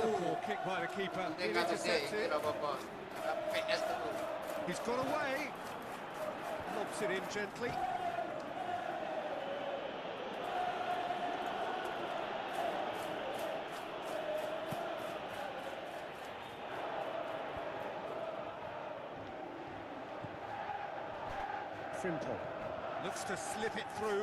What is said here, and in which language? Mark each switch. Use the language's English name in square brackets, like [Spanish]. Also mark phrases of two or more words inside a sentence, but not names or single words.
[English] Poor kick by the keeper. He [Indonesian] Tinggal gede, [English] intercepts [Indonesian] ini [English] it. [Indonesian] apa-apa. PES telu. [English] He's got away. Lobs it in gently. Frimpong looks to slip it through.